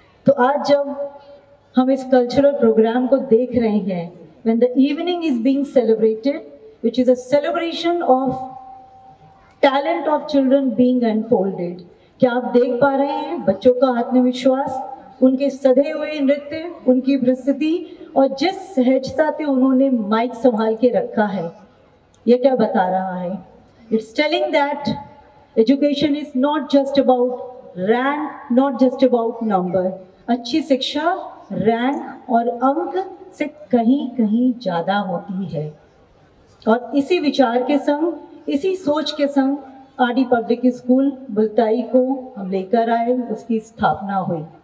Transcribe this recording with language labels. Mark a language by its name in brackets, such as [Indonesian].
[Hindi] तो आज जब हम इस कल्चरल प्रोग्राम को देख रहे हैं, [English] when the evening is being celebrated, which is a celebration of talent of children being unfolded, [Hindi] क्या आप देख पा रहे हैं बच्चों का आत्मविश्वास, उनके सधे हुए नृत्य, उनकी प्रस्तुति और जिस सहजता से उन्होंने माइक संभाल के रखा है, ये क्या बता रहा है? [English] It's telling that education is not just about rank, not just about number. [Hindi] अच्छी शिक्षा रैंक और अंक से कहीं कहीं ज़्यादा होती है। और इसी विचार के संग, इसी सोच के संग आरडी पब्लिक स्कूल मुल्ताई को हम लेकर आए, उसकी स्थापना हुई।